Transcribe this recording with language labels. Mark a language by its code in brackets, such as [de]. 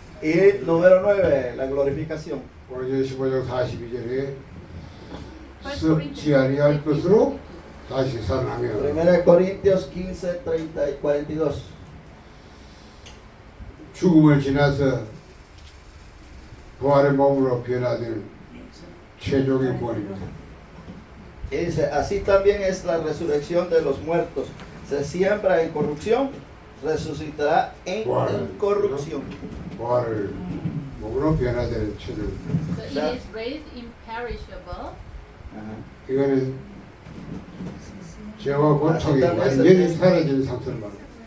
[es] Y número 9, la glorificación. [ko] 오늘 15장 42절에 썩지 아니할 것으로 다시 살아나며 [es] 1 Corintios 15, 30 y 42. [ko] 죽음을 지나서 부활의 몸으로 변화된 최종의 구원입니다. [es] Y dice, así también es la resurrección de los muertos. Se siembra en corrupción, resucitará en incorrupción. [ko] 부활을 몸으로 변화된 최종. [en] So it is raised imperishable. [ko] 이거는 죄와 고통이 완전히 사라진 상태를 말합니다.